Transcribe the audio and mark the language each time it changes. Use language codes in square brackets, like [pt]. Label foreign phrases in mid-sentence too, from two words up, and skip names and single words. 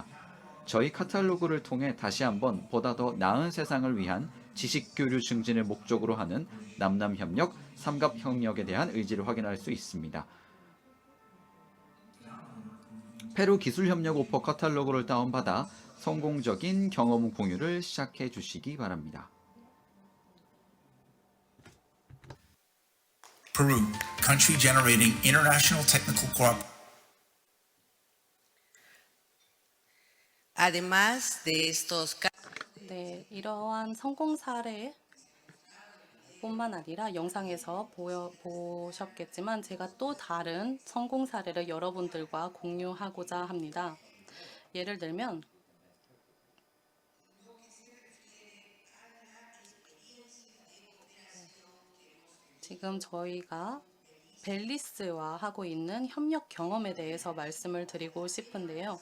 [ko] 저희 카탈로그를 통해 다시 한번 보다 더 나은 세상을 위한 지식교류 증진을 목적으로 하는 남남협력, 삼갑협력에 대한 의지를 확인할 수 있습니다. 페루 기술협력 오퍼 카탈로그를 다운받아 성공적인 경험 공유를 시작해 주시기 바랍니다. [en] Peru, country generating international technical cooperation. [es] Además de estos [ko] 네, 이러한 성공 사례 뿐만 아니라 영상에서 보셨겠지만 제가 또 다른 성공 사례를 여러분들과 공유하고자 합니다. 예를 들면 지금 저희가 벨리스와 하고 있는 협력 경험에 대해서 말씀을 드리고 싶은데요.